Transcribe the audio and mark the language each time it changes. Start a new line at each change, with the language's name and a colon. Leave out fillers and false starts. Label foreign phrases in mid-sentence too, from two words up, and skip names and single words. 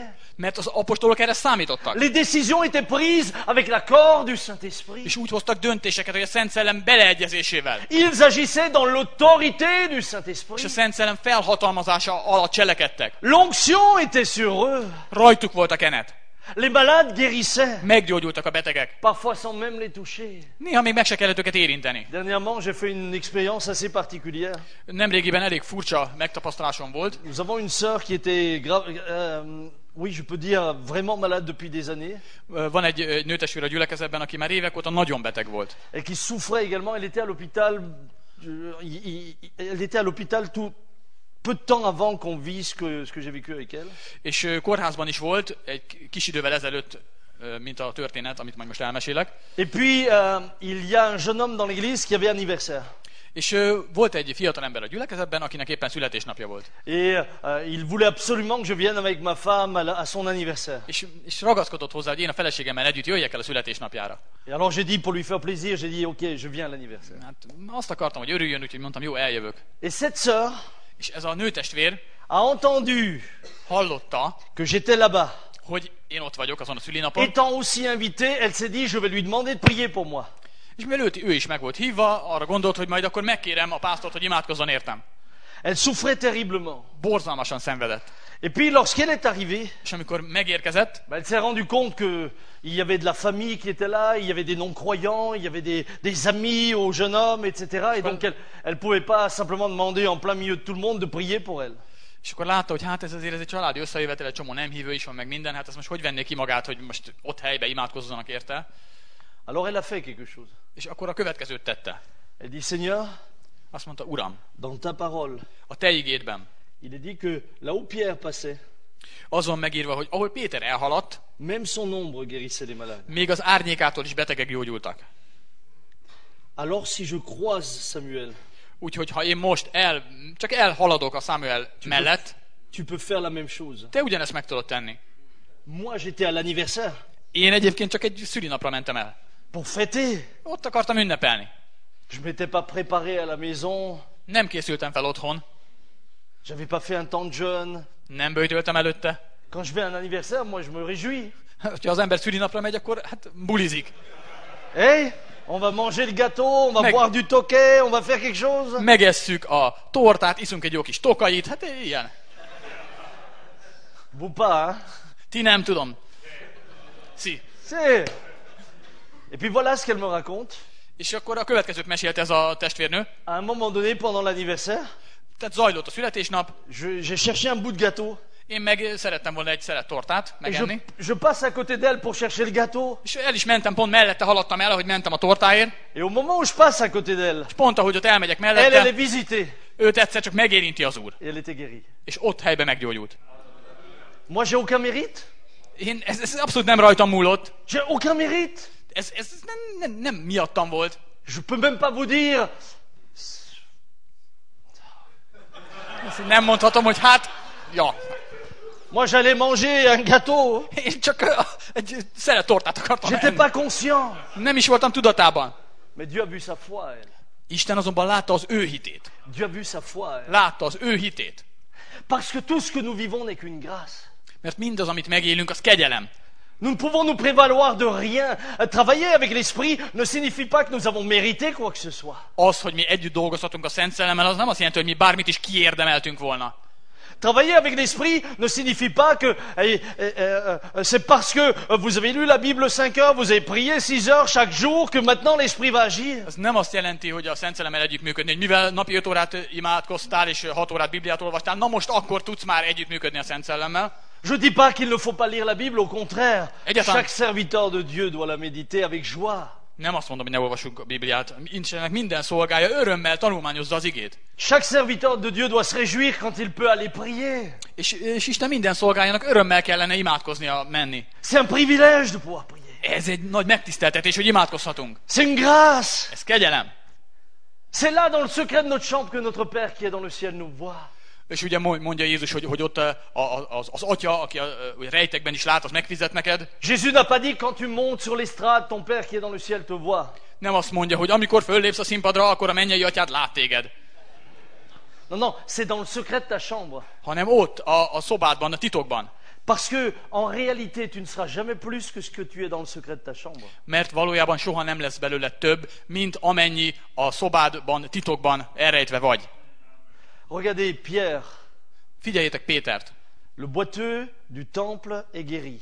Hungarian: Mert az apostolok erre számítottak.
French: Les décisions étaient prises avec l'accord du Saint-Esprit.
Hungarian: És úgy hoztak döntéseket, hogy a Szent Szellem beleegyezésével.
French: Ils agissaient dans l'autorité du
Hungarian: És a
French: Saint-Esprit.
Hungarian: Szent Szellem felhatalmazása alatt cselekedtek.
French: L'onction était sur eux.
Hungarian: Rajtuk volt a kenet.
French: Les malades guérissaient.
Hungarian: Meggyógyultak a betegek.
French: Parfois sans même les toucher.
Hungarian: Néha még meg se kellett őket érinteni.
French: Dernièrement, j'ai fait une expérience assez particulière.
Hungarian: Nemrégiben elég furcsa megtapasztalásom volt.
French: Nous avons une sœur qui était oui, je peux dire, vraiment malade depuis des années.
Hungarian: Van egy nőtestvér a gyülekezetben, aki már évek óta nagyon beteg volt.
French: Et qui souffrait également. Elle était à l'hôpital. Elle était à l'hôpital tout peu de temps avant qu'on vit ce que j'ai vécu avec elle.
Hungarian: És kórházban is volt egy kis idővel ezelőtt, mint a történet, amit majd most elmesélek.
French: Et puis, il y a un jeune homme dans l'église qui avait anniversaire.
Hungarian: És volt egy fiatalember a gyülekezetben, akinek éppen születésnapja volt.
French: Et il voulait absolument que je vienne avec ma femme à son anniversaire.
Hungarian: És ragaszkodott hozzá, hogy én a feleségemmel együtt jöjjek el a születésnapjára.
French: Et alors j'ai dit, pour lui faire plaisir, j'ai dit, ok, je viens à l'anniversaire.
Hungarian: Hát azt akartam, hogy örüljön, úgyhogy mondtam, jó, eljövök.
French: Et cette sœur
Hungarian: És ez a nőtestvér
French: a entendu
Hungarian: hallotta,
French: que j'étais là-bas.
Hungarian: hogy én ott vagyok azon a szülinapon,
French: Étant aussi invitée, elle s'est dit, je vais lui demander de prier pour moi.
Hungarian: és mivel ő is meg volt hívva, arra gondolt, hogy majd akkor megkérem a pásztort, hogy imádkozzon értem.
French: Elle souffrait terriblement.
Hungarian: Borzalmasan szenvedett.
French: Et puis lorsqu'elle est arrivée,
Hungarian: És amikor megérkezett,
French: elle s'est rendue compte qu'il y avait de la famille qui était là, il y avait des non-croyants, il y avait des amis au jeune homme, etc. Et donc elle ne pouvait pas simplement demander en plein milieu de tout le monde de prier pour elle.
Hungarian: és akkor látta, hogy hát ez azért ez egy családi összejövetel, egy csomó nem hívő is van, meg minden, hát ezt most hogy venné ki magát, hogy most ott helybe imádkozzanak érte.
French: Alors elle a fait quelque chose.
Hungarian: És akkor a következőt tette.
French: Elle dit, Seigneur,
Hungarian: Azt mondta, Uram,
French: dans ta parole,
Hungarian: a te igédben
French: il est dit que là où Pierre passait,
Hungarian: az van megírva, hogy ahol Péter elhaladt,
French: même son ombre guérissait les malades.
Hungarian: még az árnyékától is betegek gyógyultak.
French: Alors si je croise Samuel,
Hungarian: Úgyhogy ha én most csak elhaladok a Samuel mellett,
French: tu peux faire la même chose.
Hungarian: te ugyanezt meg tudod tenni.
French: Moi, j'étais à l'anniversaire
Hungarian: Én egyébként csak egy szülinapra mentem el.
French: pour fêter.
Hungarian: Ott akartam ünnepelni.
French: Je m'étais pas préparé à la maison,
Hungarian: Nem készültem fel otthon,
French: j'avais pas fait un temps de jeûne.
Hungarian: nem böjtöltem előtte.
French: Quand je vais à un anniversaire, moi je me réjouis.
Hungarian: Ha az ember szülinapra megy, akkor hát bulizik.
French: Hey, on va manger le gâteau, on va Mec. boire du toquet, on va faire quelque chose.
Hungarian: Megesszük a tortát, iszunk egy jó kis tokait, hát ilyen.
French: Vous pas, hein?
Hungarian: Ti nem tudom.
French: Si. C'est... Et puis voilà ce qu'elle me raconte.
Hungarian: És akkor a következőt mesélte ez a testvérnő.
French: À un moment donné, pendant l'anniversaire,
Hungarian: Tehát zajlott a születésnap,
French: j'ai cherché un bout de gâteau.
Hungarian: én meg szerettem volna egy szelet tortát
French: Et
Hungarian: megenni.
French: je passe à côté d'elle pour chercher le gâteau.
Hungarian: És el is mentem, pont mellette haladtam el, ahogy mentem a tortáért.
French: Et au moment où je passe à côté d'elle,
Hungarian: És pont ahogy ott elmegyek
French: elle est
Hungarian: mellette,
French: visitée.
Hungarian: őt egyszer csak megérinti az Úr.
French: Et elle était guérie.
Hungarian: És ott helyben meggyógyult.
French: Moi, j'ai aucun mérite.
Hungarian: Ez abszolút nem rajtam múlott.
French: J'ai aucun mérite.
Hungarian: Ez nem miattam volt.
French: Je peux même pas vous dire.
Hungarian: Ezt nem mondhatom, hogy hát, ja.
French: Moi, j'allais manger un gâteau.
Hungarian: Én csak egy szelet tortát akartam
French: J'étais
Hungarian: enni.
French: pas conscient.
Hungarian: Nem is voltam tudatában.
French: Mais Dieu a vu sa foi, elle.
Hungarian: Isten azonban látta az ő hitét.
French: Dieu a vu sa foi, elle.
Hungarian: Látta az ő hitét.
French: Parce que tout ce que nous vivons n'est qu'une grâce.
Hungarian: Mert mindaz, amit megélünk, az kegyelem.
French: Nous ne pouvons nous prévaloir de rien. Travailler avec l'Esprit ne signifie pas que nous avons mérité quoi que ce soit.
Hungarian: Az, hogy mi együtt dolgozhatunk a Szent Szellemmel, az nem azt jelenti, hogy mi bármit is kiérdemeltünk volna.
French: Travailler avec l'Esprit ne signifie pas que c'est parce que vous avez lu la Bible 5 heures, vous avez prié 6 heures chaque jour que maintenant l'Esprit va agir.
Hungarian: Ez nem azt jelenti, hogy a Szent Szellemmel együttműködni, hogy mivel napi 5 órát imádkoztál és 6 órát Bibliát olvastál, na most akkor tudsz már együttműködni a Szent Szellemmel.
French: Je dis pas qu'il ne faut pas lire la Bible, au contraire.
Hungarian: Egyáltalán.
French: Chaque serviteur de Dieu doit la méditer avec joie.
Hungarian: Nem azt mondom, hogy ne olvassuk a Bibliát. Istennek minden szolgája örömmel tanulmányozza az igét.
French: Chaque serviteur de Dieu doit se réjouir quand il peut aller prier.
Hungarian: És Isten minden szolgájának örömmel kellene imádkoznia menni.
French: C'est un privilège de pouvoir prier.
Hungarian: Ez egy nagy megtiszteltetés, hogy imádkozhatunk.
French: C'est une grâce.
Hungarian: Ez kegyelem.
French: C'est là dans le secret de notre chambre que notre Père qui est dans le ciel nous voit.
Hungarian: És ugye mondja Jézus, hogy ott az Atya, aki a rejtekben is lát, az megfizet neked.
French: Jésus n'a pas dit quand tu montes sur l'estrade, ton Père qui est dans le ciel te voit.
Hungarian: Nem azt mondja, hogy amikor föllépsz a színpadra, akkor a mennyei Atyád lát téged.
French: Non, non, c'est dans le secret de ta chambre.
Hungarian: Hanem ott, a szobádban, a titokban.
French: Parce que, en réalité, tu ne seras jamais plus que ce que tu es dans le secret de ta chambre.
Hungarian: Mert valójában soha nem lesz belőle több, mint amennyi a szobádban, titokban elrejtve vagy.
French: Regardez Pierre,
Hungarian: Figyeljétek Pétert.
French: le boiteux du temple est guéri.